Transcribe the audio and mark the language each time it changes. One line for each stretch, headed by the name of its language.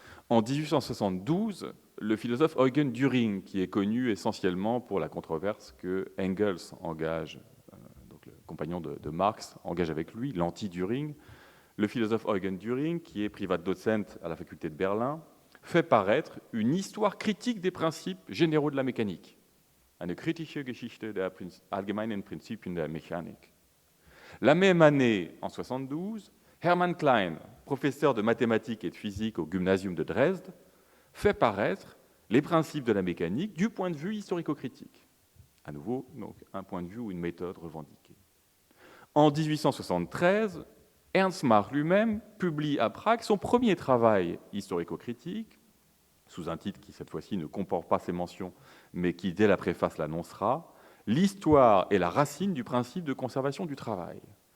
French: En 1872, le philosophe Eugen Düring, qui est connu essentiellement pour la controverse que Engels engage, donc le compagnon de Marx, engage avec lui, l'anti-Düring, le philosophe Eugen Düring, qui est Privatdozent à la faculté de Berlin, fait paraître une histoire critique des principes généraux de la mécanique.
German: Eine kritische Geschichte der allgemeinen Prinzipien der Mechanik.
French: La même année, en 1972, Hermann Klein, professeur de mathématiques et de physique au Gymnasium de Dresde, fait paraître les principes de la mécanique du point de vue historico-critique. À nouveau, donc, un point de vue ou une méthode revendiquée. En 1873, Ernst Mach lui-même publie à Prague son premier travail historico-critique, sous un titre qui, cette fois-ci, ne comporte pas ces mentions, mais qui, dès la préface, l'annoncera, « L'histoire est la racine du principe de conservation du travail ».